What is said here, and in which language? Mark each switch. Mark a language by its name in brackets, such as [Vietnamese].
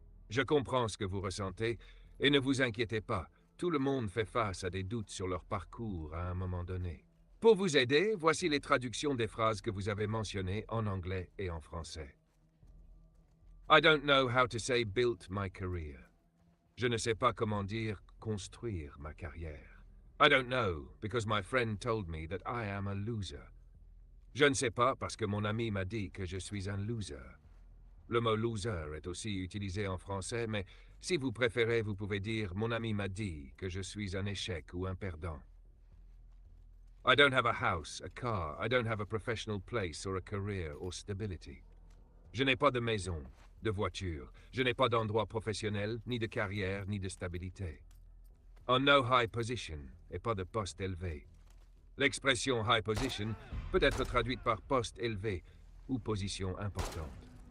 [French] Je comprends ce que vous ressentez et ne vous inquiétez pas, tout le monde fait face à des doutes sur leur parcours à un moment donné. Pour vous aider, voici les traductions des phrases que vous avez mentionnées en anglais et en français. [English] I don't know how to say built my career. [French] Je ne sais pas comment dire construire ma carrière. [English] I don't know because my friend told me that I am a loser. [French] Je ne sais pas parce que mon ami m'a dit que je suis un loser. Le mot loser est aussi utilisé en français, mais si vous préférez, vous pouvez dire mon ami m'a dit que je suis un échec ou un perdant. [English] I don't have a house, a car, I don't have a professional place or a career or stability. [French] Je n'ai pas de maison, de voiture, je n'ai pas d'endroit professionnel, ni de carrière, ni de stabilité. En no high position et pas de poste élevé. L'expression high position peut être traduite par poste élevé ou position importante.